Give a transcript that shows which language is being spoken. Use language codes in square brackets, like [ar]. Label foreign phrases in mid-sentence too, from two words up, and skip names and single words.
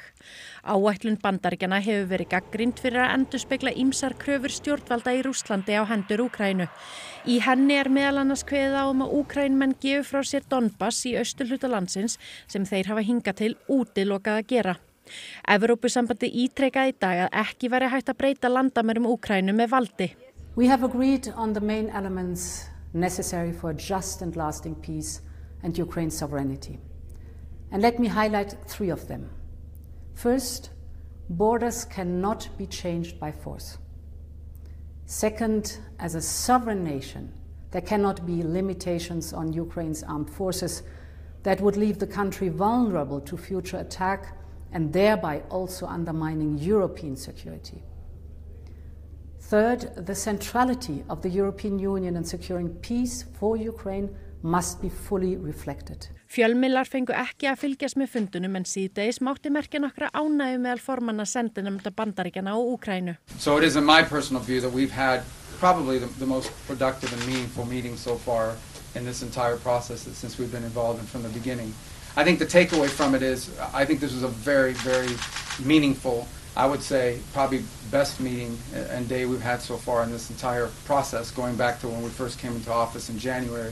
[is] Áætlun Bandaríkjanna hefur verið gagnrýnd fyrir að endurspegla ýmsar kröfur stjórnvalda í Rússlandi á hendur Úkraínu. Í henni er meðal annars kveðið á að Úkraínumenn gefi frá sér Donbass í austurhluta landsins sem þeir hafa hingað til útilokað að gera. Evrópusambandið ítrekaði í dag að ekki væri hægt að breyta landamærum Úkraínu með valdi. [en] We have agreed on the main elements necessary for a just and lasting peace and Ukraine's sovereignty. And let me highlight three of them. First, borders cannot be changed by force. Second, as a sovereign nation, there cannot be limitations on Ukraine's armed forces that would leave the country vulnerable to future attack and thereby also undermining European security. Third, the centrality of the European Union in securing peace for Ukraine must be fully reflected. [is] Fjölmiðlar fengu ekki að fylgjast með fundunum en síðdegis mátti merkja nokkra ánægju meðal formanna sendinefnda Bandaríkjanna og Úkraínu. [en] So it is in my personal view that we've had probably the most productive and meaningful meeting so far in this entire process since we've been involved in from the beginning. I think the takeaway from it is I think this was a very, very meaningful, I would say probably best meeting and day we've had so far in this entire process, going back to when we first came into office in January.